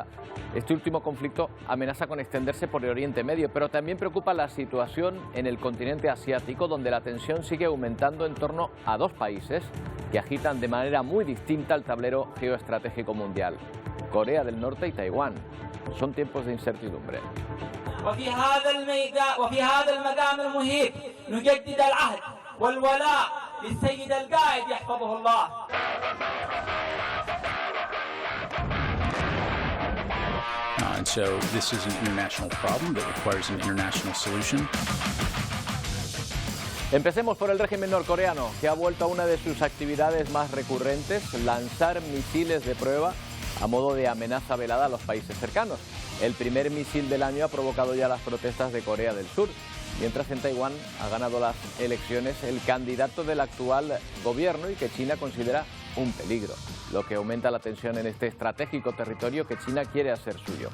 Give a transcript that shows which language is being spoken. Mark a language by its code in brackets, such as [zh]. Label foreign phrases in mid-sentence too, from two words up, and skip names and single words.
[es] Este último conflicto amenaza con extenderse por el Oriente Medio, pero también preocupa la situación en el continente asiático, donde la tensión sigue aumentando en torno a 2 países que agitan de manera muy distinta el tablero geoestratégico mundial: Corea del Norte y Taiwán. Son tiempos de incertidumbre. [ar] وفي هذا المقام المهيب نجدد العهد والولاء للسيد القائد يحفظه الله. [en] And so this is an international problem that requires an international solution. [es] Empecemos por el régimen norcoreano, que ha vuelto a una de sus actividades más recurrentes: lanzar misiles de prueba a modo de amenaza velada a los países cercanos. El primer misil del año ha provocado ya las protestas de Corea del Sur, mientras en Taiwán ha ganado las elecciones el candidato del actual gobierno y que China considera un peligro, lo que aumenta la tensión en este estratégico territorio que China quiere hacer suyo.